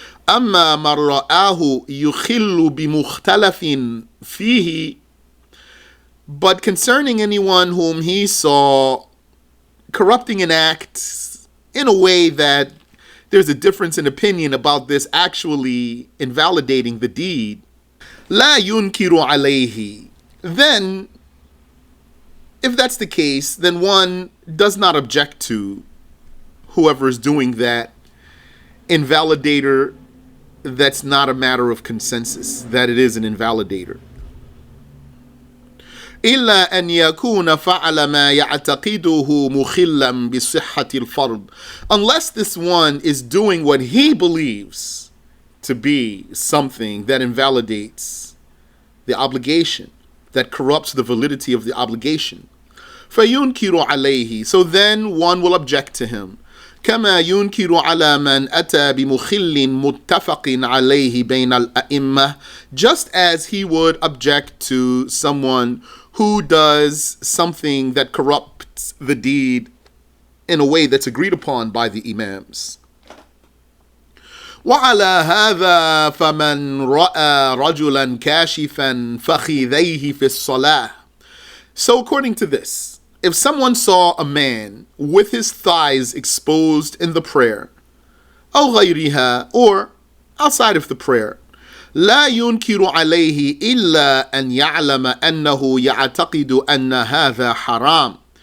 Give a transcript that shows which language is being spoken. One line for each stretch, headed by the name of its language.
Arabic: أما من رآه يخل بمختلف فيه,
English: but concerning anyone whom he saw corrupting an act in a way that there's a difference in opinion about this actually invalidating the deed,
Arabic: لا ينكر عليه.
English: Then, if that's the case, then one does not object to whoever is doing that invalidator that's not a matter of consensus, that it is an invalidator.
Arabic: إلا أن يكون فعل ما يعتقده مخلا بصحة الفرض.
English: Unless this one is doing what he believes to be something that invalidates the obligation, that corrupts the validity of the obligation.
Arabic: فينكر عليه.
English: So then one will object to him.
Arabic: كما ينكر على من أتى بمخل متفق عليه بين الأئمة.
English: Just as he would object to someone who does something that corrupts the deed in a way that's agreed upon by the imams.
Arabic: وعلى هذا فمن رأى رجلا كاشفا فخذيه في الصلاة.
English: So according to this, if someone saw a man with his thighs exposed in the prayer,
Arabic: أو غيرها,
English: or outside of the prayer,
Arabic: لا ينكر عليه إلا أن يعلم أنه يعتقد أن هذا حرام.